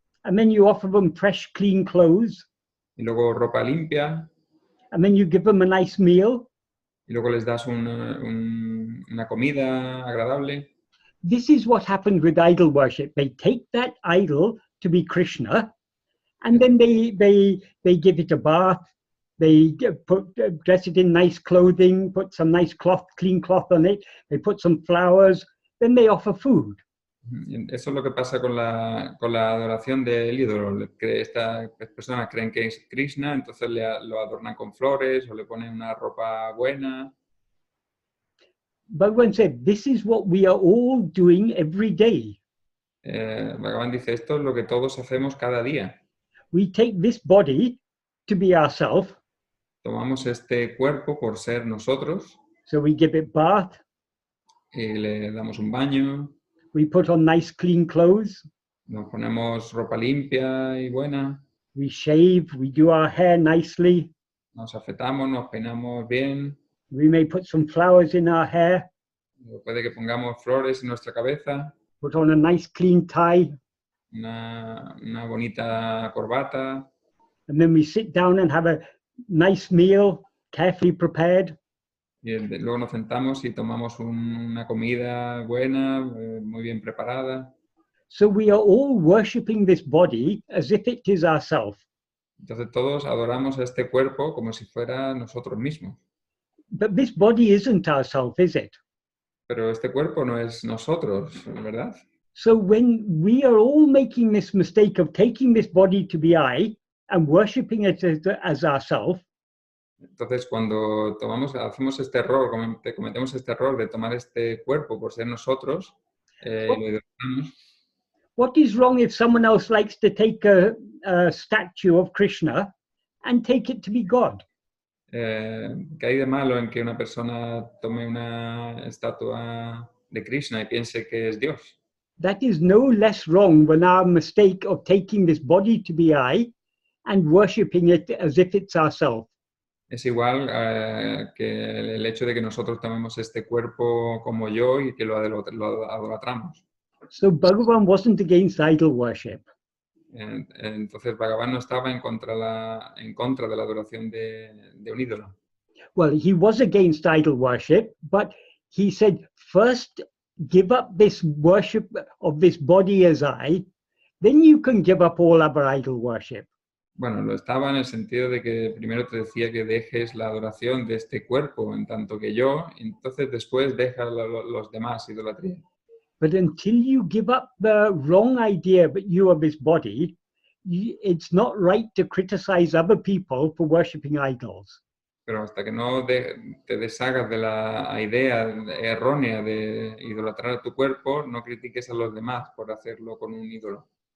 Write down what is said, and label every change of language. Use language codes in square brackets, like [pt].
[en] And then you offer them fresh, clean clothes. [es] Y luego ropa limpia. [en] And then you give them a nice meal. [es] y luego les das una comida agradable. [en] This is what happened with idol worship. They take that idol to be Krishna, and then they give it a bath. They dress it in nice clothing, put some nice cloth, clean cloth on it. They put some flowers. Then they offer food. [es] Eso es lo que pasa con la adoración del ídolo. Estas personas creen que es Krishna, entonces lo adornan con flores o le ponen una ropa buena. [en] Bhagavan said, this is what we are all doing every day. [es] Bhagavan dice, esto es lo que todos hacemos cada día. [en] We take this body to be ourself. [es] Tomamos este cuerpo por ser nosotros. [en] So we give it bath. [es] Y le damos un baño. [en] We put on nice clean clothes. [es] Nos ponemos ropa limpia y buena. [en] We shave, we do our hair nicely. [es] Nos afeitamos, nos peinamos bien. [en] We may put some flowers in our hair. [es] Puede que pongamos flores en nuestra cabeza. [en] Put on a nice clean tie. [es] Una bonita corbata. [en] And then we sit down and have a nice meal, carefully prepared. [es] Y luego nos sentamos y tomamos una comida buena, muy bien preparada. [en] So we are all worshipping this body as if it is ourself. [es] Entonces todos adoramos a este cuerpo como si fuera nosotros mismos. [en] But this body isn't ourself, is it? [es] Pero este cuerpo no es nosotros, ¿verdad? [en] So when we are all making this mistake of taking this body to be I and worshipping it as ourself, [es] entonces cuando hacemos este error, cometemos este error de tomar este cuerpo por ser nosotros, lo idolatramos. [en] What is wrong if someone else likes to take a statue of Krishna and take it to be God? [es] ¿Qué hay de malo en que una persona tome una estatua de Krishna y piense que es Dios? [en] That is no less wrong than our mistake of taking this body to be I and worshipping it as if it's ourself. [es] Es igual que el hecho de que nosotros tomemos este cuerpo como yo y que lo adolatramos. [en] So Bhagavan wasn't against idol worship. [es] Entonces Bhagavan no estaba en contra de la adoración de un ídolo. [en] Well, he was against idol worship, but he said, first give up this worship of this body as I, then you can give up all other idol worship. [es] Bueno, lo estaba en el sentido de que primero te decía que dejes la adoración de este cuerpo en tanto que yo, y entonces después deja los demás idolatrías. [en] But until you give up the wrong idea that you are this body, it's not right to criticize other people for worshipping idols. [es] Pero hasta que no te deshagas de la idea errónea de idolatrar a tu cuerpo, no critiques a los demás por hacerlo con un ídolo.